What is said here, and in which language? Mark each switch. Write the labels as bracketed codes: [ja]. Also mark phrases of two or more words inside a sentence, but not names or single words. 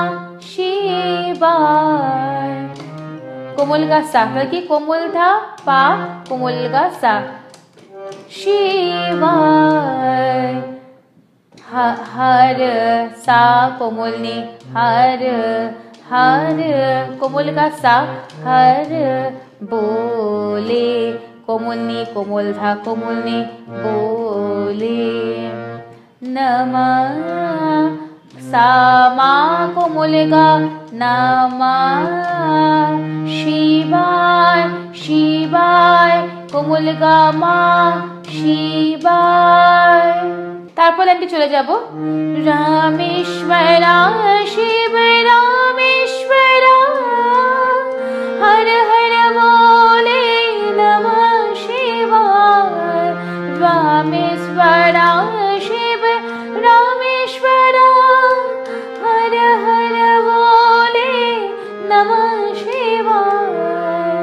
[bn] শিবায়, কোমল গা সা কি কোমল ধা পা কোমল গা সা, শিবায় হর সা কোমল নি, হর হর কোমল গা সা, হর [hi] बोले कोमल नी कोमल धा कोमल नी बोले, नमः सा मा कोमल गा, नमः शिवाय शिवाय कोमल गा मा शिवाय। [bn] তারপর লাইনটি চলে যাব। রামেশ্বর শিব রামেশ্বর, হর হর বলে নমঃ শিবায়, রামেশ্বর শিব রামেশ্বর, হর হর বলে নমঃ শিবায়।